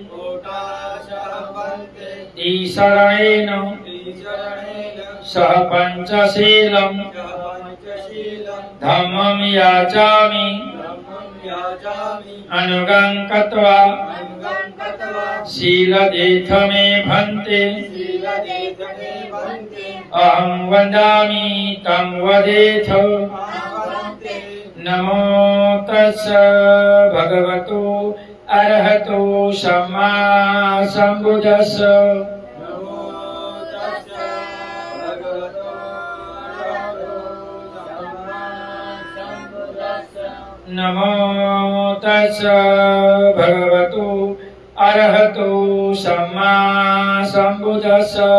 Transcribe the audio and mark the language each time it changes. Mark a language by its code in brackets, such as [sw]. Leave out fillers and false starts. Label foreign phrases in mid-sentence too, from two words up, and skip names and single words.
[pi] तीसरणेन सह पंचशीलं धम्मं याचामि अनुगं कृत्वा शीलदेथ मे भन्ते। अहं वदामि तं वदेथ। नमो तस्स भगवतो अरहतो सम्मा सम्बुद्धस्स। नमो तस्स भगवतो अरहतो सम्मा सम्बुद्धस्स।